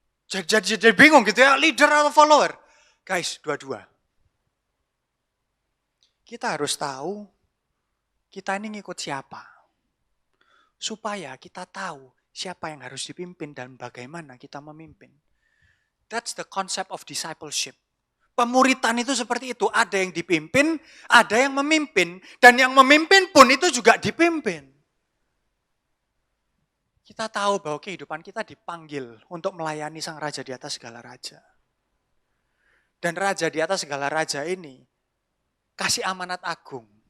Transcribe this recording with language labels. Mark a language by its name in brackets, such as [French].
[Indonesian] Jadi bingung gitu ya, leader atau follower? Guys, dua-dua. Kita harus tahu kita ini ngikut siapa. Supaya kita tahu siapa yang harus dipimpin dan bagaimana kita memimpin. [English] That's the concept of discipleship. [Indonesian] Pemuritan itu seperti itu. Ada yang dipimpin, ada yang memimpin. Dan yang memimpin pun itu juga dipimpin. Kita tahu bahwa kehidupan kita dipanggil untuk melayani sang raja di atas segala raja. Dan raja di atas segala raja ini kasih amanat agung.